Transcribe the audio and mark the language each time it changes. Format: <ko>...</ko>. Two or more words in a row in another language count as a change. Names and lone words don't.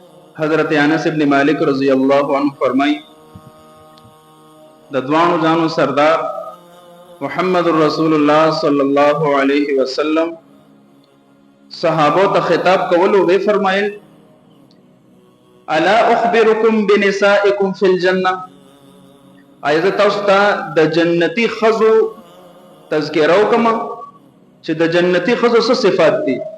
<ps>حضرت انس ابن مالک</ps> <ar>رضی اللہ عنہ</ar> <ps>فرمائی د دوانو جانو سردار محمد رسول الله</ps> <ar>صلی الله علیه وسلم</ar> <ps>صحابو ته خطاب کولو وی فرمایل</ps> <ar>الا اخبرکم بنسائکم فی الجنه</ar> <ps>ایزه تاسو ته د جنتی خزو تذکره وکما چې د جنتی خزو څه صفات دي</ps>